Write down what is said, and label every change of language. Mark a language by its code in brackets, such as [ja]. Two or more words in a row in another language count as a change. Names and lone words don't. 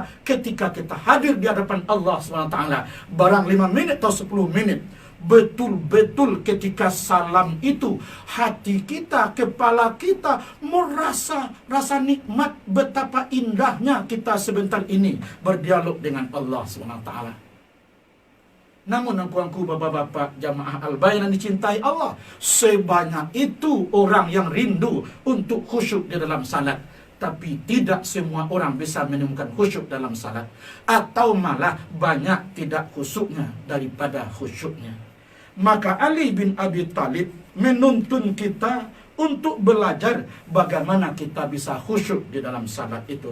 [id] Ketika kita hadir di hadapan Allah SWT, barang 5 menit atau 10 menit, betul-betul ketika salam itu, hati kita, kepala kita merasa rasa nikmat, betapa indahnya kita sebentar ini berdialog dengan Allah SWT. Namun angku-angku bapak-bapak jamaah Al-Bayan yang dicintai Allah, sebanyak itu orang yang rindu untuk khusyuk di dalam salat, tapi tidak semua orang bisa menemukan khusyuk dalam salat, atau malah banyak tidak khusyuknya daripada khusyuknya. Maka Ali bin Abi Thalib menuntun kita untuk belajar bagaimana kita bisa khusyuk di dalam salat itu.